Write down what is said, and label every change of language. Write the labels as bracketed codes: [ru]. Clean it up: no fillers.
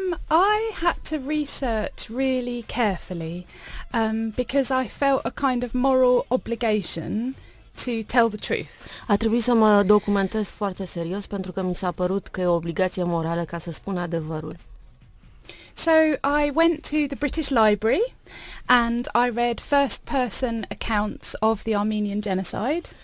[en] I had to research really carefully because I felt a kind of moral obligation to tell the truth. [ro] A trebuit să mă documentez foarte serios pentru că mi s-a părut că e o obligație morală ca să spun adevărul. [en] So I went to the British Library and I read first-person accounts of the Armenian genocide.